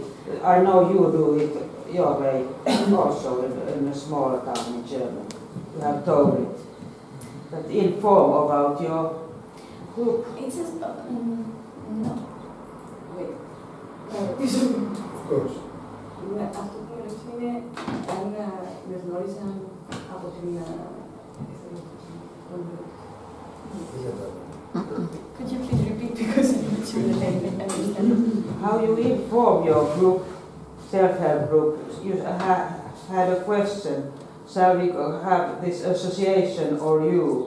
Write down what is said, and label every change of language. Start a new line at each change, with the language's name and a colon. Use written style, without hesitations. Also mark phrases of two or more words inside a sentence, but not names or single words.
English: I know you do it your way also in a smaller town in Germany. You have told it. But inform about your group. It's a, no. Wait. Of course.
Greek: Αυτό που μου ρωτήσω είναι αν με γνώριζαν από την...
English: Could you please repeat because I'm not sure that I understand? How you inform your group, self-help group? You had a question. Shall we have this association or you?